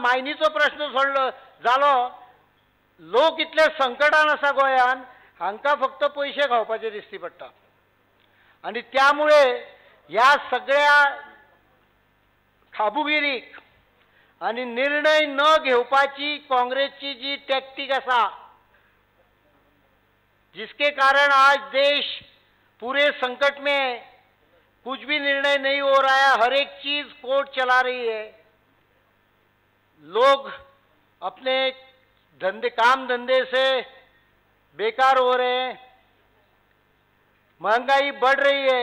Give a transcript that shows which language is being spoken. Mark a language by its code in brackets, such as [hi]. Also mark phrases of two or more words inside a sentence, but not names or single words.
[kok] मायनीचो प्रश्न सोडलो जालो. लोक इतले संकटान आसा गोंयान, हांकां फक्त पयशे खावपाचे दिश्टी पडटा. आनी त्यामुळे ह्या सगळ्या खाबुगिरीक आनी निर्णय न घेवपाची काँग्रेसची जी टॅक्टीक आसा, [hi] जिसके कारण आज देश पूरे संकट में, कुछ भी निर्णय नहीं हो रहा है, हर एक चीज कोर्ट चला रही है, लोग अपने काम धंधे से बेकार हो रहे हैं, महंगाई बढ़ रही है.